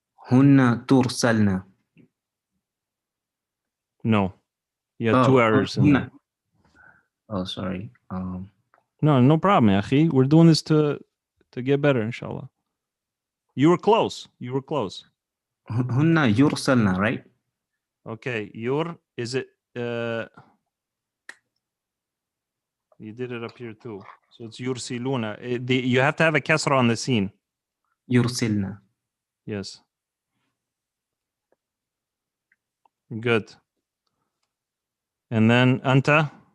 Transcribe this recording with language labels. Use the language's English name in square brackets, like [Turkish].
[Arabic] هن ترسلن. [English] No. You had two errors in there. Oh, sorry. No problem, akhi. We're doing this to get better, inshallah. You were close. You were close. [Arabic] هن يرسلن, right? [English] Okay. Is it you did it up here too. So it's yursiluna. You have to have a kasra on the scene. [Arabic] يرسلن. [English] Yes. Good. And then anta.